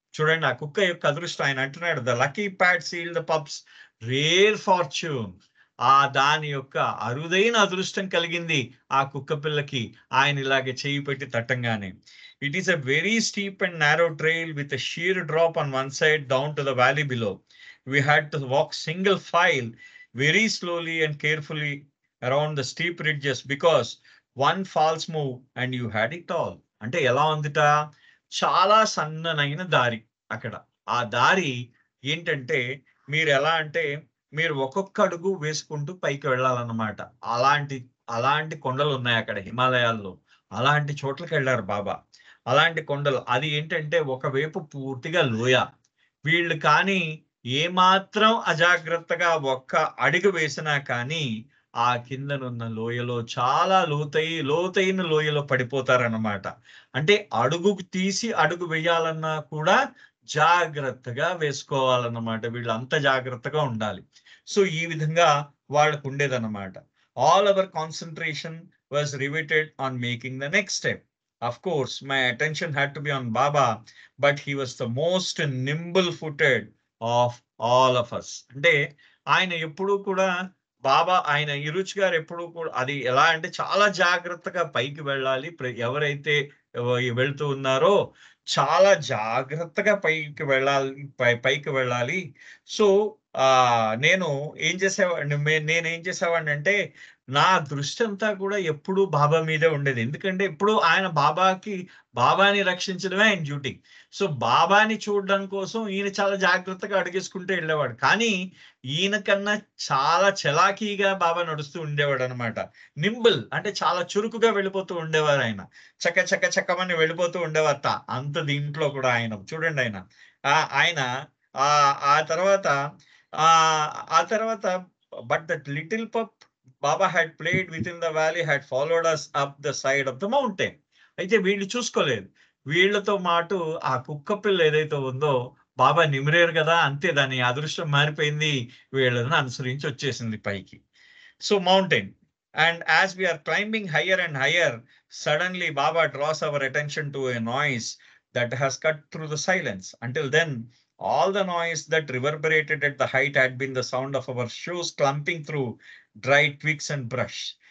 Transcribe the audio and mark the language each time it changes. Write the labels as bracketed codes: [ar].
[te] చూడండి ఆ కుక్క యొక్క అదృష్టం ఆయన అంటున్నాడు, [en] "The lucky pot sealed the pups rare fortune." [te] దాని యొక్క అరుదైన అదృష్టం కలిగింది ఆ కుక్క పిల్లకి ఆయన ఇలాగే చెయ్యి పెట్టి తట్టంగానే. [en] It is a very steep and narrow trail with a sheer drop on one side down to the valley below. We had to walk single file very slowly and carefully around the steep ridges because one false move and you had it all. [te] అంటే ఎలా ఉందిట? చాలా సన్ననైన దారి అక్కడ. ఆ దారి ఏంటంటే మీరెలా అంటే మీరు ఒక్కొక్క అడుగు వేసుకుంటూ పైకి వెళ్ళాలన్నమాట. అలాంటి అలాంటి కొండలున్నాయి అక్కడ హిమాలయాల్లో. అలాంటి చోట్లకెళ్లారు బాబా. అలాంటి కొండలు. అది ఏంటంటే ఒకవైపు పూర్తిగా లోయ. వీళ్ళు కానీ ఏమాత్రం అజాగ్రత్తగా ఒక్క అడుగు వేసినా కానీ ఆ కిందనున్న లోయలో చాలా లోతైన లోయలో పడిపోతారన్నమాట. అంటే అడుగు తీసి అడుగు వేయాలన్నా కూడా జాగ్రత్తగా వేసుకోవాలన్నమాట. వీళ్ళు అంత జాగ్రత్తగా ఉండాలి. సో ఈ విధంగా వాళ్ళకుండేదన్నమాట. [en] All our concentration was riveted on making the next step. Of course, my attention had to be on Baba, but he was the most nimble-footed of all of us. [te] అంటే ఆయన ఎప్పుడూ కూడా ఆయన ఇరుచి గారు ఎప్పుడూ కూడా అది ఎలా అంటే చాలా జాగ్రత్తగా పైకి వెళ్ళాలి. ఎవరైతే వెళ్తూ ఉన్నారో చాలా జాగ్రత్తగా పైకి వెళ్ళాలి. పైకి వెళ్ళాలి. సో నేను నేనేం చేసేవాడినంటే నా దృష్టి అంతా కూడా ఎప్పుడూ బాబా మీదే ఉండేది. ఎందుకంటే ఎప్పుడు ఆయన బాబాని రక్షించడమే ఆయన డ్యూటీ. సో బాబాని చూడడం కోసం ఈయన చాలా జాగ్రత్తగా అడుగేసుకుంటూ వెళ్ళేవాడు. కానీ ఈయన కన్నా చాలా చలాకీగా బాబా నడుస్తూ ఉండేవాడనమాట. నింబుల్ అంటే చాలా చురుకుగా వెళ్ళిపోతూ ఉండేవారు ఆయన. చకమని వెళ్ళిపోతూ ఉండేవారట. అంత దీంట్లో కూడా ఆయన చూడండి ఆయన. ఆయన ఆ తర్వాత ఆ తర్వాత [en] But that little pup Baba had played within the valley, had followed us up the side of the mountain. [te] అయితే వీళ్ళు చూసుకోలేదు. వీళ్ళతో మాటు ఆ కుక్క పిల్ల ఏదైతే ఉందో బాబా నిమిరేరు కదా, అంతే దాని అదృష్టం మారిపోయింది. వీళ్ళని అనుసరించి వచ్చేసింది పైకి. So mountain. [en] And as we are climbing higher and higher, suddenly Baba draws our attention to a noise that has cut through the silence. Until then, all the noise that reverberated at the height had been the sound of our shoes clumping through dry twigs and brush.